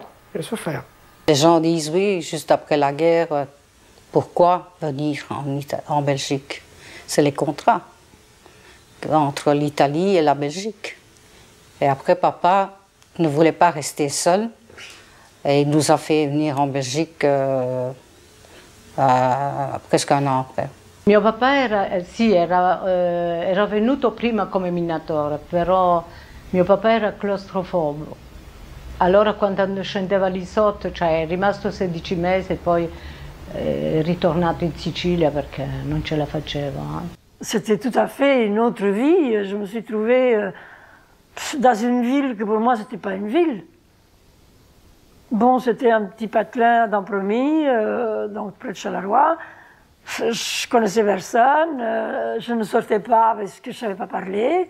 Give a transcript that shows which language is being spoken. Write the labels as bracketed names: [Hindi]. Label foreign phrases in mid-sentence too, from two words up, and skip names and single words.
[French] Les gens disent oui, juste après la guerre, pourquoi venir en Belgique? C'est les contrats entre l'Italie et la Belgique. Et après, papa ne voulait pas rester seul et il nous a fait venir en Belgique presque un an après. [Italian] Mio papà era venuto prima come minatore, però mio papà era claustrofobo. Allora quando scendeva lì sotto, cioè è rimasto 16 mesi e poi è ritornato in Sicilia perché non ce la faceva. [French] C'était tout à fait une autre vie. Je me suis trouvée dans une ville que pour moi, ce n'était pas une ville. Bon, c'était un petit patelin d'Ampromis, donc près de Charleroi. Je connaissais personne, je ne sortais pas parce que je ne savais pas parler.